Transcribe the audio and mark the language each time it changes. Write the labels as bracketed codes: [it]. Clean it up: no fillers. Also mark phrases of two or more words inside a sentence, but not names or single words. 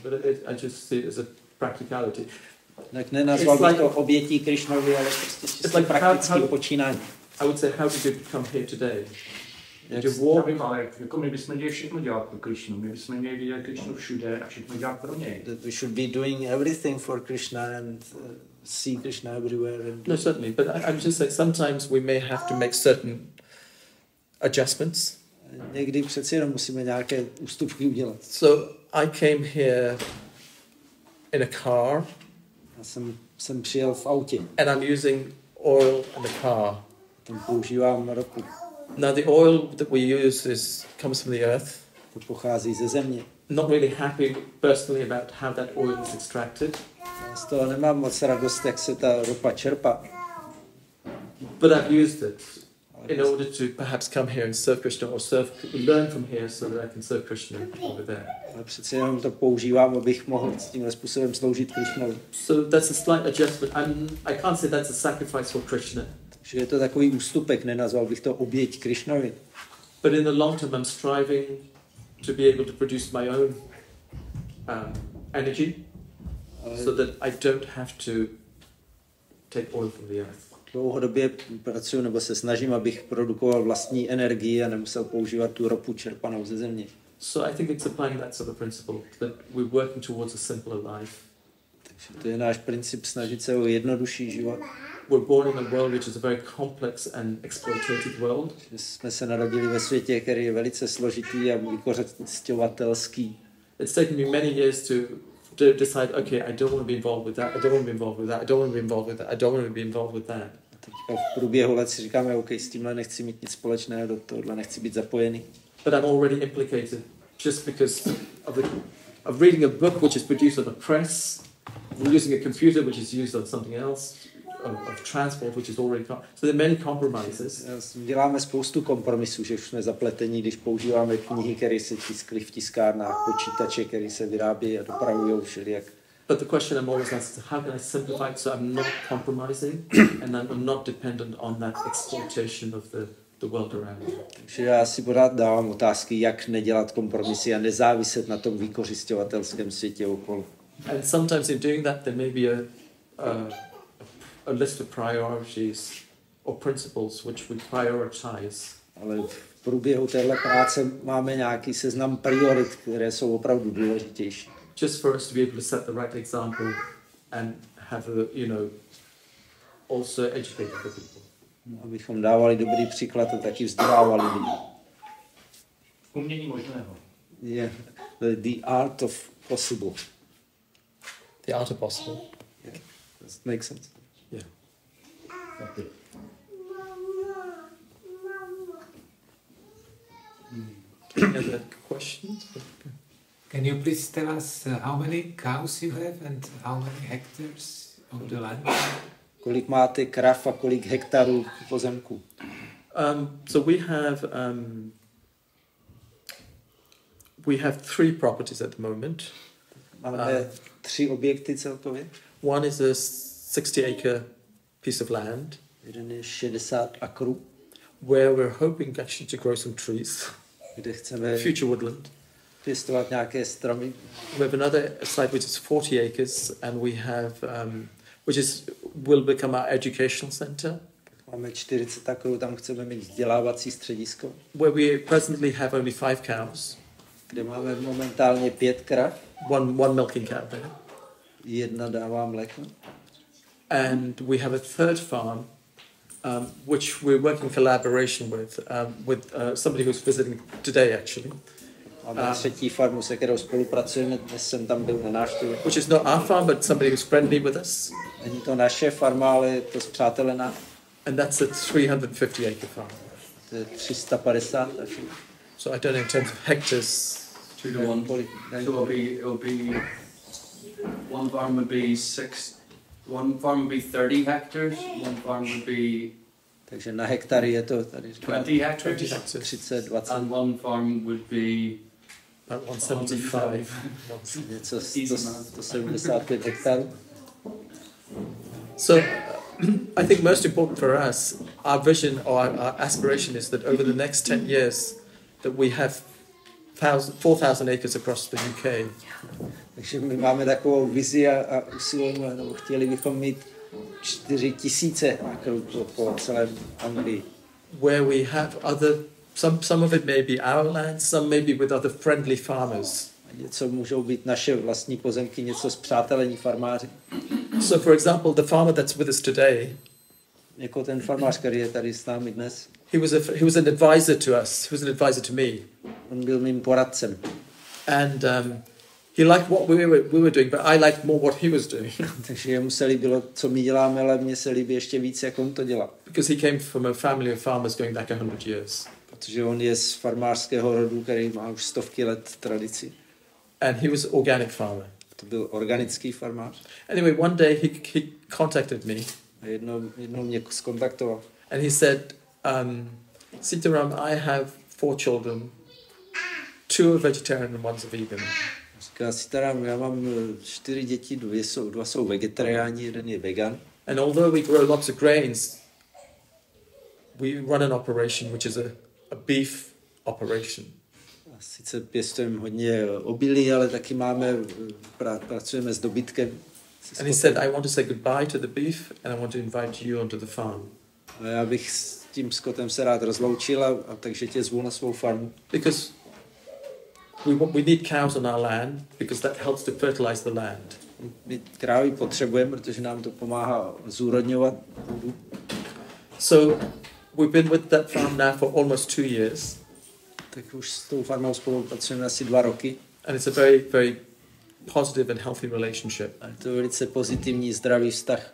[en] But I just see it as a practicality. [cs] Tak nenazval bych to obětí Krišnovi, ale prostě čistě praktickým počínáním. [en] I would say, how did you come here today? [cs] Nevím, ale jako my bychom měli všechno dělat pro Krišnu. My bychom měli vidět Krišnu všude a všechno dělat pro něj. [en] That we should be doing everything for Krishna and see Krishna everywhere. No, certainly. But I'm just saying, sometimes we may have to make certain adjustments. [cs] Někdy přeci jenom musíme nějaké ústupky udělat. [en] So I came here in a car. [cs] Já jsem přijel v autě. [en] And I'm using oil in the car. [cs] Tam používám ropu. [en] Now the oil that we use comes from the earth. [cs] To pochází ze země. [en] Not really happy personally about how that oil is extracted. [cs] Já z toho nemám moc radost, jak se ta ropa čerpá. [en] But I've used it in order to perhaps come here and serve Krishna or learn from here so that I can serve Krishna over there. [cs] Ale přece jenom to používám, abych mohl s tímhle způsobem sloužit Krishnovi. [en] So that's a slight adjustment. I can't say that's a sacrifice for Krishna. [cs] Takže je to takový ústupek, nenazval bych to oběť Krishnovi. [en] But in the long term I'm striving to be able to produce my own energy so that I don't have to take oil from the earth. [cs] Dlouhodobě pracuji nebo se snažím, abych produkoval vlastní energii a nemusel používat tu ropu čerpanou ze země. [en] So I think it's applying that sort of principle that we're working towards a simpler life. [cs] Takže to je náš princip, snažit se o jednodušší život. [en] We're born in a world which is a very complex and exploitative world. [cs] Jsme se narodili ve světě, který je velice složitý a vykořisťovatelský. [en] It's taken me many years to decide, okay, I don't want to be involved with that, I don't want to be involved with that, I don't want to be involved with that, I don't want to be involved with that. [cs] Teďka v průběhu let si říkáme, OK, s tímhle nechci mít nic společného, do tohohle nechci být zapojený. [en] But I'm already implicated just because of reading a book which is produced on a press, using a computer which is used on something else, of transport which is already... So there are many compromises. [cs] Děláme spoustu kompromisů, že už jsme zapletení, když používáme knihy, které se tiskly v tiskárnách, počítače, které se vyrábí a dopravují všelijak. [en] But the question I'm always asked is how can I simplify it so I'm not compromising and I'm not dependent on that exploitation of the world around me. [cs] Takže já si pořád dávám otázky, jak nedělat kompromisy a nezáviset na tom vykořisťovatelském světě okolo. [en] And sometimes in doing that there may be a list of priorities or principles which we prioritize. [cs] Ale v průběhu téhle práce máme nějaký seznam priorit, které jsou opravdu důležitější. [en] Just for us to be able to set the right example and have also educate the people. [cs] Abychom dávali dobrý příklad a taky vzdělávali lidi. Umění možného. [en] Yeah, the art of possible. The art of possible. Yeah, that makes sense. Yeah. Any other questions? Can you please tell us how many cows you have and how many hectares of the land? [cs] Kolik máte krav a kolik hektarů pozemku? [en] So we have we have 3 properties at the moment. [cs] Máme 3 objekty celkově. [en] One is a 60-acre piece of land [cs] Jeden je 60 akrů, [en] where we're hoping actually to grow some trees, [cs] kde chceme [en] future woodland. [cs] pěstovat nějaké stromy. [en] We have another site which is 40 acres, and we have will become our educational center, [cs] Máme 40 akrů, tam chceme mít vzdělávací středisko, [en] where we presently have only 5 cows, [cs] kde máme momentálně 5 krav, [en] one milking cow there, [cs] jedna dává mléko. [en] and we have a third farm, which we're working collaboration with somebody who's visiting today actually, [cs] Máme třetí farmu, se kterou spolupracujeme, dnes jsem tam byl na návštěvě. [en] which is not our farm but somebody who's friendly with us, [cs] Není to naše farma, ale je to spřátelená. [en] and that's a 350-acre farm. [cs] To je 350 taky. [en] So I don't know in terms of hectares. 2 to 1. So it'll be one farm would be 6. One farm would be 30 hectares. One farm would be [cs] Takže na hektary je to tady [en] 20 hectares. 30, 20, And one farm would be About 175. [cs] něco 175 hektarů. [en] So I think most important for us, our vision or our aspiration is that over the next 10 years that we have 4,000 acres across the UK. [cs] Takže my máme takovou vizi a usilujeme, nebo chtěli bychom mít 4,000 akrů po celém Anglii. [en] Where we have some of it may be our land, some may be with other friendly farmers. [cs] Něco můžou být naše vlastní pozemky, něco spřátelení farmáři. [en] So for example, the farmer that's with us today, [cs] Jako ten farmář, který je tady s námi dnes, [en] he was an advisor to us, he was an advisor to me. [cs] on byl mým poradcem. [en] And he liked what we were doing, but I liked more what he was doing. [cs] Takže jemu se líbilo, co my děláme, ale mně se líbí ještě víc, jak on to dělá. [en] Because he came from a family of farmers going back 100 years. [cs] Protože on je z farmářského rodu, který má už stovky let tradici. [en] And he was an organic farmer. [cs] To byl organický farmář. [en] Anyway, one day he contacted me. [cs] A jednou mě skontaktoval. [en] And he said, Sítá Ráma, I have 4 children. 2 are vegetarian and one's a vegan. [cs] Říká Sítá Ráma, já mám 4 děti, 2 jsou vegetariáni, jeden je vegan. [en] And although we grow lots of grains, we run an operation which is a beef operation. [cs] A sice pěstujeme hodně obilí, ale taky pracujeme s dobytkem. [en] And he said, I want to say goodbye to the beef and I want to invite you onto the farm. [cs] A já bych s tím skotem se rád rozloučil a takže tě zvu na svou farmu. [en] Because we need cows on our land because that helps to fertilize the land. [cs] My krávy potřebujeme, protože nám to pomáhá zúrodňovat půdu. [en] So we've been with that farm now for almost 2 years. [cs] Tak už s tou farmou spolupracujeme asi 2 roky. [en] And it's a very, very positive and healthy relationship. [cs] A je to velice pozitivní, zdravý vztah.